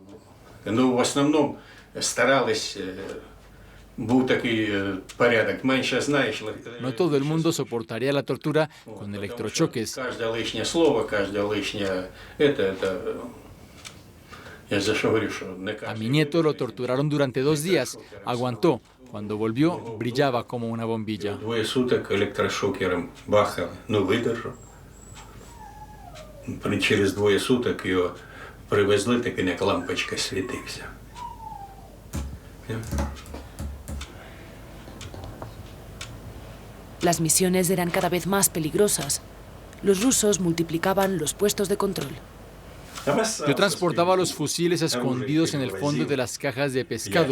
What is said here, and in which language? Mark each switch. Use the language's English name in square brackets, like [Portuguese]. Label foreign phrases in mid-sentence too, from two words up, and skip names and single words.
[Spanish] No todo el mundo soportaría la tortura con electrochoques. A mi nieto lo torturaron durante 2 días. Aguantó. Cuando volvió, brillaba como una bombilla. [Ukrainian] Через 2 суток його привезли, такий як лампочка світився. [Spanish] Las misiones eran cada vez más peligrosas. Los rusos multiplicaban los puestos de control. Yo transportaba los fusiles escondidos en el fondo de las cajas de pescado.